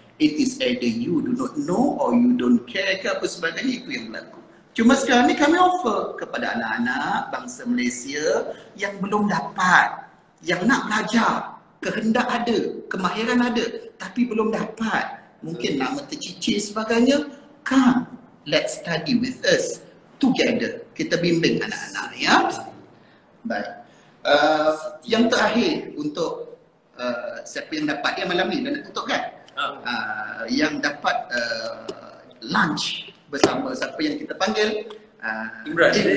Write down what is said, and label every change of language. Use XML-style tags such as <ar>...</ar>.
<en>It is either you do not know or you don't care</en> <ms>ke apa sebagainya, itu yang berlaku. Cuma sekarang ni kami offer kepada anak-anak bangsa Malaysia yang belum dapat, yang nak belajar, kehendak ada, kemahiran ada, tapi belum dapat. Mungkin nama tercicir sebagainya.</ms> <en>Come, let's study with us together.</en> <ms>Kita bimbing anak-anak ya. Baik. Yang terakhir untuk siapa yang dapat, dia malam ni dah nak tutup kan? Yang dapat lunch bersama siapa yang kita panggil Imran.</ms>